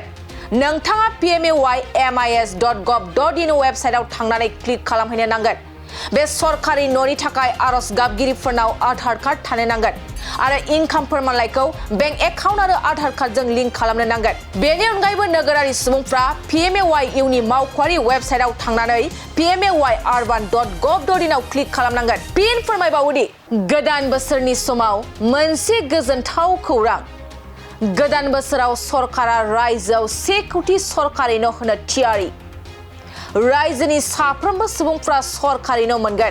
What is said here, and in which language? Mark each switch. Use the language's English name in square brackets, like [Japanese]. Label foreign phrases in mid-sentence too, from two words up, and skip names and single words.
[Bodo] नोंथाङा pmay.mis.gov.in वेबसाइटआव थांनानै क्लिक खालामहैनो नांगोन। बे सरकारि न'नि थाखाय आर'ज गाबगिरिफोरनाव आधार कार्ड थानो नांगोन आरो इनकाम फोरमानलाइखौ [English] bank account [Bodo] आरो आधार कार्डजों लिंक खालामनो नांगोन। बेनि अनगायैबो नोगोरारि सुबुंफ्रा Pmay नि मावख'आरि वेबसाइटआव थांनानै pmay.urban.gov.in आव क्लिक खालामनांगोन। फिन फोरमायबावोदि गोदान बोसोरनि समाव मोनसे गोजोनथाव खौरां। गोदान बोसोराव सरकारा रायजोआव 1 कोटी सरकारि न' होनो थियारि। रायजोनि साफ्रोमबो सुबुंफ्रा सरकारि न' मोनगोन।